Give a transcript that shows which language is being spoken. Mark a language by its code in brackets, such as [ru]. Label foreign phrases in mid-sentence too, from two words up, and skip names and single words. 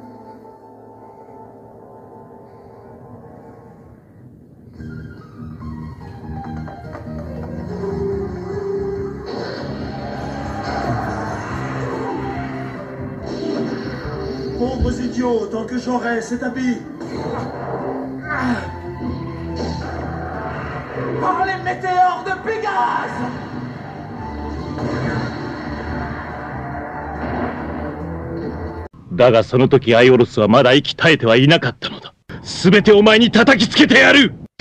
[fr] Pauvres idiots, tant que j'aurai cet habit. Par les météores de Pégase! [ja] だがその時アイオロスはまだ息絶えてはいなかったのだ。すべてお前に叩きつけてやる。